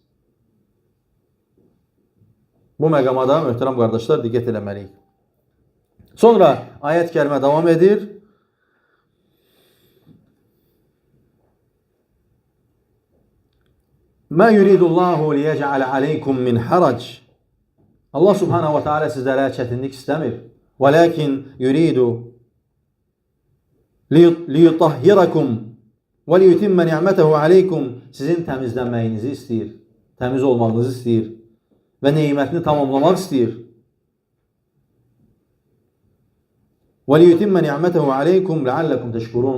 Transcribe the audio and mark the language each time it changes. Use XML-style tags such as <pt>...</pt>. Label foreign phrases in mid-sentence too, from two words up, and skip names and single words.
<az>Bu məqamada möhtərəm qardaşlar diqqət eləməliyik. Sonra ayət kərimə davam edir.</az> <ar>ما يريد الله ليجعل عليكم من حرج.</ar> <az>Allah</az> <ar>سبحانه وتعالى</ar> <az>sizlərə çətinlik istəmir.</az> <ar>ولكن يريد ليطهركم وليتم نعمته عليكم.</ar> <az>Sizin təmizlənməyinizi istəyir. Təmiz olmağınızı istəyir. Və neymətini tamamlamaq istəyir.</az> <ar>وليتم نعمته عليكم لعلكم تشكرون.</ar>